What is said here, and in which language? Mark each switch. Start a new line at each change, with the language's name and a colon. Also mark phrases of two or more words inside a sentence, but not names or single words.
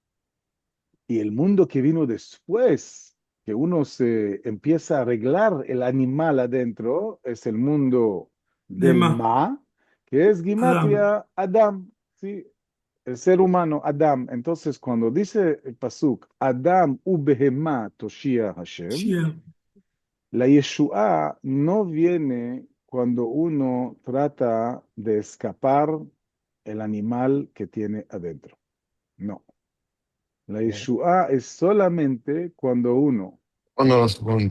Spanish: Y el mundo que vino después, que uno se empieza a arreglar el animal adentro, es el mundo De del más. ma, que es Adam. gimatria Adam, ¿sí? El ser humano, Adam. Entonces, cuando dice el pasuk,
Hebrew: אדם ובהמה תושיע השם,
Spanish: Shia. la Yeshua no viene cuando uno trata de escapar el animal que tiene adentro. No. La Yeshua es solamente cuando uno cuando los junta.